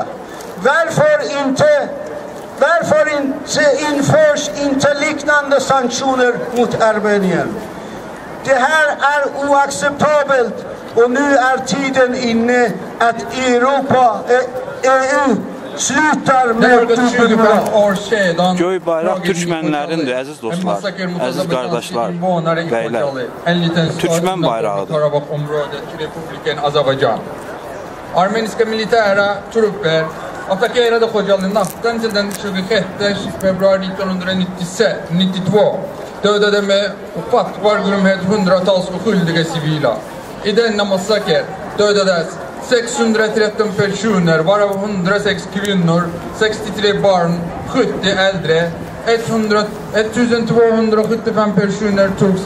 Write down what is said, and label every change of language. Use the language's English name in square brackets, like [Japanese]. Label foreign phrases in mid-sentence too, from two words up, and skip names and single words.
[Swedish] Varför inte införs inte liknande sanktioner mot Armenien? Det här är oacceptabelt och nu är tiden inne att Europa, EU slutar med dubbelmoral. [Azerbaijani] Göy bayraq türkmənlərindir, əziz dostlar, əziz qardaşlar, bəylər. Türkmən bayrağıdır. [Swedish] Armeniska militära trupper attackerade Xocali natten till den 26 februari 1992. Dödade med ofattbar grymhet hundratals oskyldiga civila. I denna massaker dödades 613 personer, varav 106 kvinnor, 63 barn, 70 äldre, 1275 personer togs.